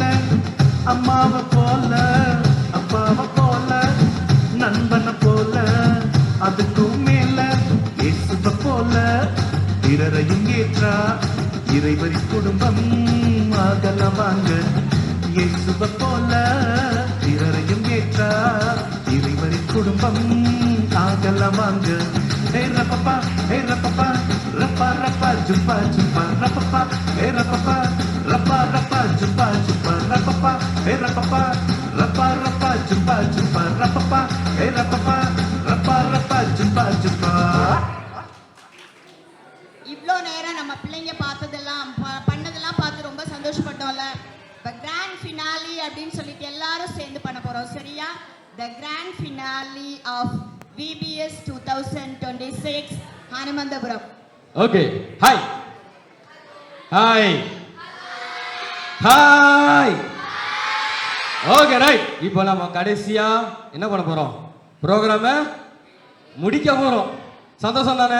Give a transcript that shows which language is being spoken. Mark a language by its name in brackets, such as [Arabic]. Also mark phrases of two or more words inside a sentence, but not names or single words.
[Tamil] அம்மாவை போல அப்பாவை போல நண்பனை போல அதுக்கு மேல. இயேசுவை போல பிறரையும் ஏற்றா இறைவரி குடும்பம் ஆகலாம் வாங்க. இயேசுவை போல பிறரையும் ஏற்றா இறைவரி குடும்பம் ஆகலாம் வாங்க. Hey rapapa, rapa rapa jumpa jumpa rapapa. Hey rapapa, rapa jumpa jumpa rapapa. Hey rapapa, rapa jumpa jumpa rapapa. Hey rapapa, rapa jumpa jumpa. இவ்வளோ நேரம் நம்ம பிள்ளைங்க பார்த்ததெல்லாம் பண்ணதெல்லாம் பார்த்து ரொம்ப சந்தோஷப்பட்டோம்ல. இப்போ [English] grand finale [Tamil] அப்படின்னு சொல்லிட்டு எல்லாரும் சேர்ந்து பண்ண போறோம். சரியா? [English] The grand finale of VBS 2026 ஹனுமந்தபுரம். okay, hi hi hi. okay right. [Tamil] இப்போ நம்ம கடைசியா என்ன பண்ண போறோம்? ப்ரோக்ராமை முடிக்க போறோம். சந்தோஷம் தானே?